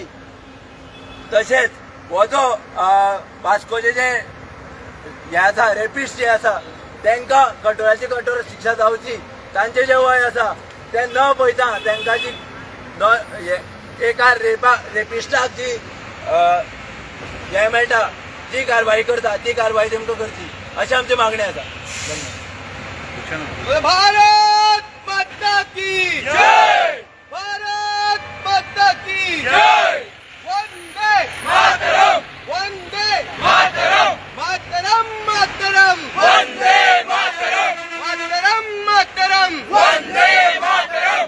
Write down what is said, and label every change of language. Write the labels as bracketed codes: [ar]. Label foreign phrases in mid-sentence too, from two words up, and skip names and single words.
[kok] तशेंच हो जो वास्कोचे जे हे आसा रेपिस्ट जे आसा तांकां कठोराची कठोर शिक्षा जावची। तांचे जे वय आसा ते न पळयता तांकां जी एका रेपिस्टाक जी हे मेळटा जी कारवाई करता ती कारवाई तेमकां करची अशी आमची मागणी आसा। धन्यवाद। [hi] भारत माता की जय, भारत माता की जय, वंदे मातरम, वंदे मातरम, मातरम मातरम, वंदे मातरम, मातरम मातरम, वंदे मातरम।